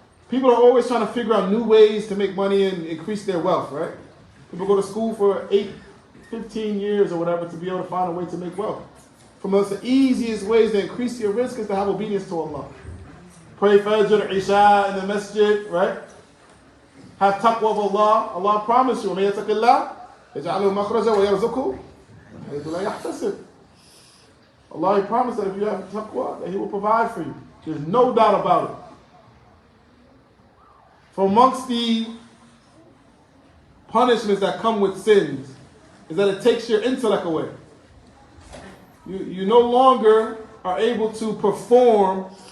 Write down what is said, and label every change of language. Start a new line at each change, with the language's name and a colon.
English: People are always trying to figure out new ways to make money and increase their wealth, right? People go to school for 15 years or whatever to be able to find a way to make wealth. From the easiest ways to increase your risk is to have obedience to Allah. Pray Fajr, Isha in the masjid, right? Have taqwa of Allah.
Arabic: Allah promised you, وَمَن يَتَقِ اللَّهَ يَجْعَلْ لَهُ مَخْرَجًا وَيَرْزُقْهُ حَيْثُ لَا يَحْتَسِبُ.
English: Allah promised that if you have taqwa, that He will provide for you. There's no doubt about it. From amongst the punishments that come with sins is that it takes your intellect away. You no longer are able to perform